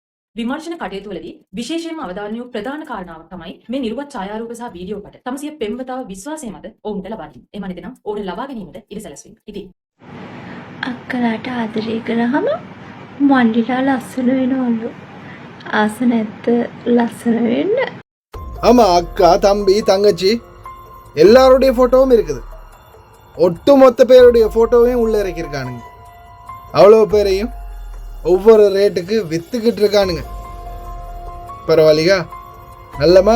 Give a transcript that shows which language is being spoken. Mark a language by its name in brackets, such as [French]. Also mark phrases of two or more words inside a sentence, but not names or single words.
[Sinhala] විමර්ශන කටයුතුවලදී විශේෂයෙන්ම අවධාරණය වූ ප්‍රධාන කාරණාවක් තමයි මේ නිර්වත් ඡායාරූප සහ වීඩියෝ පට තම සිය පෙම්වතාව විශ්වාසය මත ඔවුන්ට ලබා දීම. එම නැතිනම් ඔවුන් ලබා ගැනීමට ඉඩ සැලසීම. ඉතින් අක්කලාට ආදරය කරාම මල්ලිලා ලස්සන වෙනවලු. ආස නැත්ද ලස්සන වෙන්න? [Tamil] ஆமா அக்கா தம்பி தங்கச்சி எல்லாருடைய ஃபோட்டோவும் இருக்குது. ஒட்டு மொத்த பேருடைய ஃபோட்டோவையும் உள்ளே இறக்கியிருக்கானுங்க. அவ்வளோ பேரையும் ஒவ்வொரு ரேட்டுக்கு விற்றுக்கிட்டு இருக்கானுங்க. பரவாயில்லையா? நல்லமா?